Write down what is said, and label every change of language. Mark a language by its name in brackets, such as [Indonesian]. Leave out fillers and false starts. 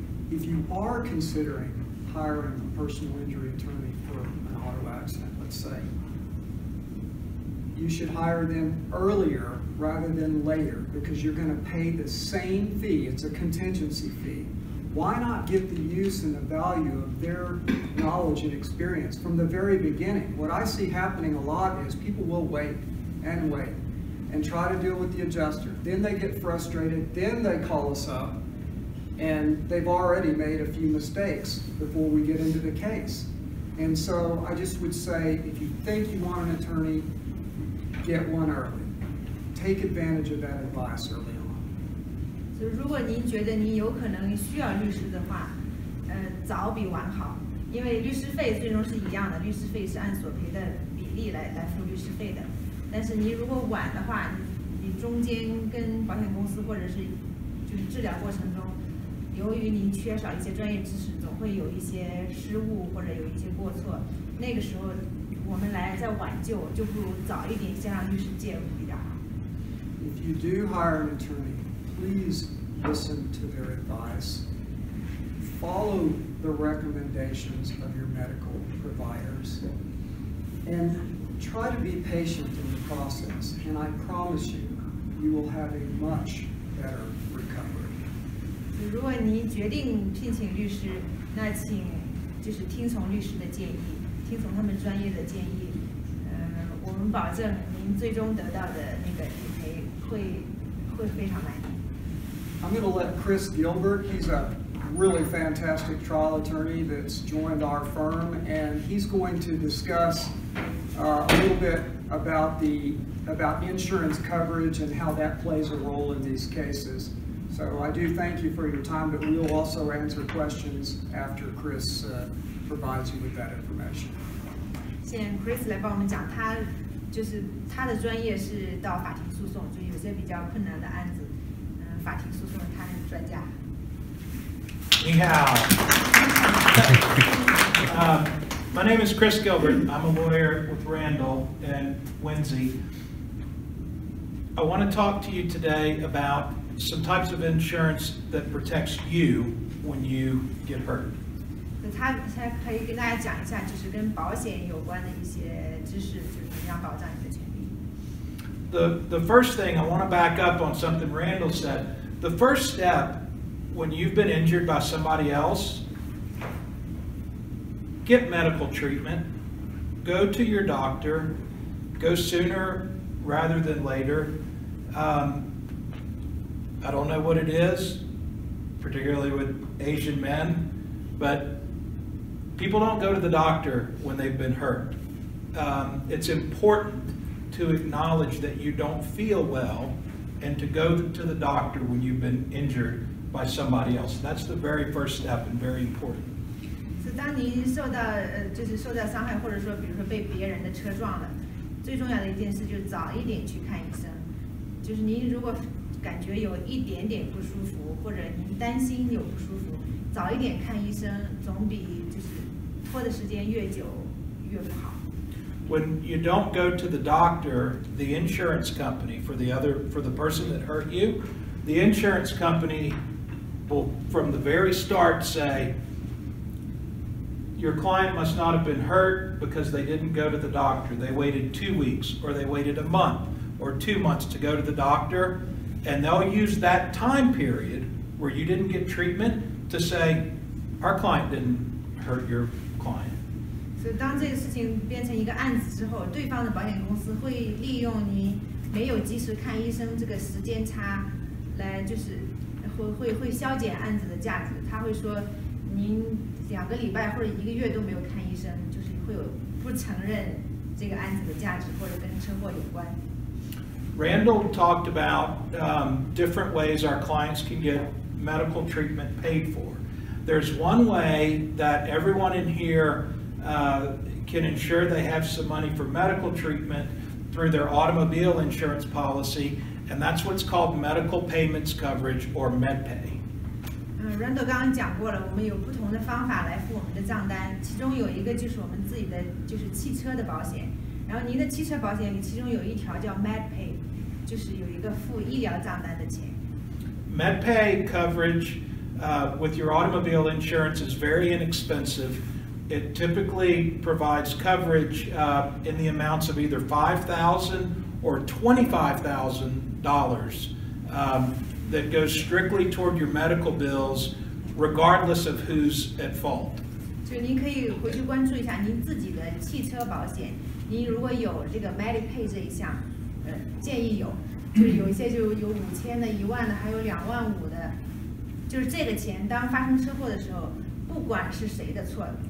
[English] If you are considering hiring a personal injury attorney for an auto accident, let's say, you should hire them earlier rather than later because you're going to pay the same fee. It's a contingency fee. Why not get the use and the value of their knowledge and experience from the very beginning? What I see happening a lot is people will wait and wait and try to deal with the adjuster. Then they get frustrated, then they call us up, and they've already made a few mistakes before we get into the case. And so I just would say, if you think you want an attorney, get one early. Take advantage of that advice early on. [Chinese] 所以如果您觉得您有可能需要律师的话，早比晚好，因为律师费最终是一样的，律师费是按索赔的比例来付律师费的。但是您如果晚的话，你中间跟保险公司或者是就是治疗过程中，由于您缺少一些专业知识，总会有一些失误或者有一些过错，那个时候我们来再挽救，就不如早一点先让律师介入比较好。 [English] If you do hire an attorney, please listen to their advice. Follow the recommendations of your medical providers. And try to be patient in the process. And I promise you, you will have a much better recovery. [Chinese] 如果您决定聘请律师，那请就是听从律师的建议，听从他们专业的建议。我们保证您最终得到的那个理赔会非常满意。 [English] I'm going to let Chris Gilbert, he's a really fantastic trial attorney that's joined our firm, and he's going to discuss a little bit about insurance coverage and how that plays a role in these cases. So I do thank you for your time, but we'll also answer questions after Chris provides you with that information. [Chinese] 现在 Chris 来帮我们讲，他的专业是到法庭诉讼，就有些比较困难的案子，法庭诉讼他是专家。你好。 [English] My name is Chris Gilbert. I'm a lawyer with Randall and Windsey. I want to talk to you today about some types of insurance that protects you when you get hurt. [Chinese] 他可以跟大家讲一下，就是跟保险有关的一些知识，就是怎么样保障你的权利。 [English] The first thing, I want to back up on something Randall said. The first step when you've been injured by somebody else, get medical treatment, go to your doctor, go sooner rather than later. I don't know what it is, particularly with Asian men, but people don't go to the doctor when they've been hurt. It's important to acknowledge that you don't feel well and to go to the doctor when you've been injured by somebody else. That's the very first step and very important. [Chinese] 是当您受到伤害，或者说比如说被别人的车撞了，最重要的一件事就是早一点去看医生。就是您如果感觉有一点点不舒服，或者您担心有不舒服，早一点看医生，总比就是拖的时间越久越不好。 [English] When you don't go to the doctor, the insurance company for the person that hurt you, the insurance company will from the very start say, your client must not have been hurt because they didn't go to the doctor. They waited 2 weeks, or they waited a month or 2 months to go to the doctor, and they'll use that time period where you didn't get treatment to say, our client didn't hurt your client. [Chinese] 所以当这个事情变成一个案子之后，对方的保险公司会利用你没有及时看医生这个时间差，来就是会削减案子的价值。他会说，您2个礼拜或者1个月都没有看医生，就是会有不承认这个案子的价值，或者跟车祸有关。 [English] Randall talked about different ways our clients can get medical treatment paid for. There's one way that everyone in here can ensure they have some money for medical treatment through their automobile insurance policy, and that's what's called medical payments coverage or MedPay. [Chinese] Randall 刚刚讲过了，我们有不同的方法来付我们的账单，其中有一个就是我们自己的就是汽车的保险，然后您的汽车保险里其中有一条叫 MedPay， 就是有一个付医疗账单的钱。 [English] MedPay coverage with your automobile insurance is very inexpensive. It typically provides coverage in the amounts of either $5,000 or $25,000 that goes strictly toward your medical bills, regardless of who's at fault. [Chinese] 就您可以回去关注一下您自己的汽车保险，您如果有这个 MediPay 这一项，建议有，就是有一些就有5000的、1万的，还有25000的，就是这个钱当发生车祸的时候，不管是谁的错。